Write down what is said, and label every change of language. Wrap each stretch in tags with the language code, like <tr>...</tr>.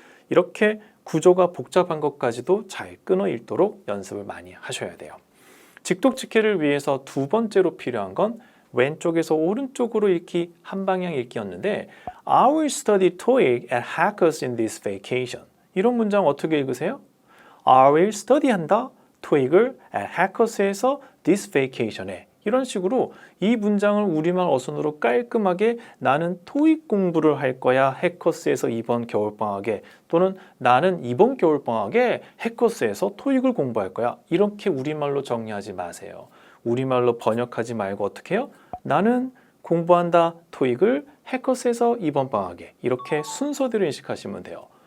<ko>이렇게 구조가 복잡한 것까지도 잘 끊어 읽도록 연습을 많이 하셔야 돼요. 직독직해를 위해서 2번째로 필요한 건 왼쪽에서 오른쪽으로 읽기, 한 방향 읽기였는데</ko> <en>I will study TOEIC at Hackers in this vacation.</en> <ko>이런 문장 어떻게 읽으세요?</ko> <en>I will study한다, TOEIC을 at Hackers에서 this vacation에.</en> <ko>이런 식으로 이 문장을 우리말 어순으로 깔끔하게 나는 토익 공부를 할 거야 해커스에서 이번 겨울방학에, 또는 나는 이번 겨울방학에 해커스에서 토익을 공부할 거야, 이렇게 우리말로 정리하지 마세요. 우리말로 번역하지 말고 어떻게 해요? 나는 공부한다 토익을 해커스에서 이번 방학에, 이렇게 순서대로 인식하시면 돼요.</ko>